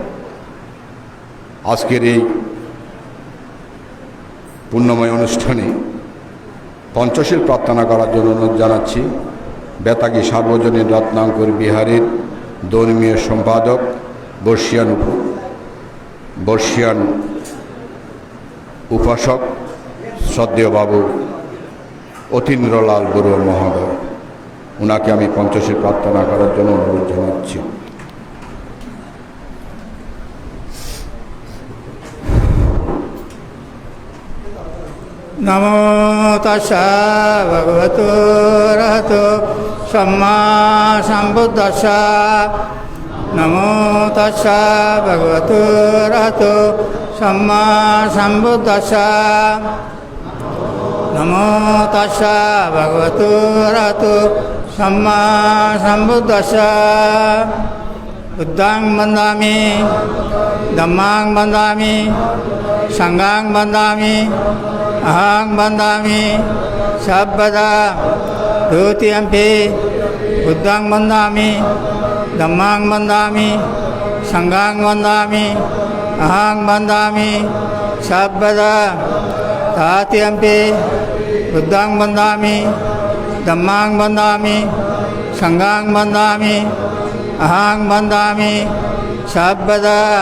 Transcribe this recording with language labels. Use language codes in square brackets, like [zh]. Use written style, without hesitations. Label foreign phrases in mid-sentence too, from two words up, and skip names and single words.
[bn] আজকের এই পুণ্যময় অনুষ্ঠানে পঞ্চশীল প্রার্থনা করার জন্য অনুরোধ জানাচ্ছি বেতাগী সার্বজনীন রত্নাঙ্কুর বিহারের ধর্মীয় সম্পাদক বর্ষিয়ান উপাসক শ্রদ্ধেয় বাবু অতীন্দ্রলাল বড়ুয়া মহোদয়, ওনাকে আমি পঞ্চশীল প্রার্থনা করার জন্য অনুরোধ জানাচ্ছি। [pi] নমো তস্যা ভগবতো রহতো সম্মা সম্বুদ্ধস্যা। নমো তস্যা ভগবতো রহতো সম্মা সম্বুদ্ধস্যা। নমো তস্যা ভগবতো রহতো সম্মা সম্বুদ্ধস্যা। বুদ্ধাং বন্দামি, ধম্মাং বন্দামি, সংঘাং বন্দামি, अहं बन्दामि सर्वदा। द्वितीयम्पि बुद्धं बन्दामि, धम्मां बन्दामि, संघां बन्दामि, अहं बन्दामि सर्वदा। तृतीयम्पि बुद्धं बन्दामि, धम्मां बन्दामि, संघां बन्दामि, अहं बन्दामि सर्वदा।